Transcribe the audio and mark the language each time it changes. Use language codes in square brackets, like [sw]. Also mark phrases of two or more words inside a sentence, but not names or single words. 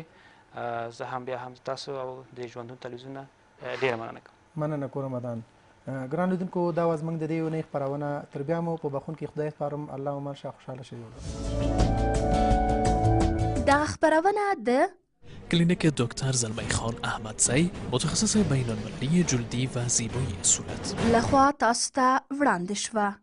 [ps] زه هم بیا هم تاسو او د ژوندون تلویزیون نه ډېره مننه کوم. مننه کور رمضان. ګران لیدونکو دا وه زموږ د دې اونۍ خپرونه تر بیا مو په بخښونکي خدای سپارم. الله مو مرشه خوشحاله شئ. دغه خپرونه د [fa] کلینیک دکتر زلمی خان احمدزی متخصص بین المللی جلدی و زیبایی صورت [ps] لخوا تاسو ته وړاندې شوه.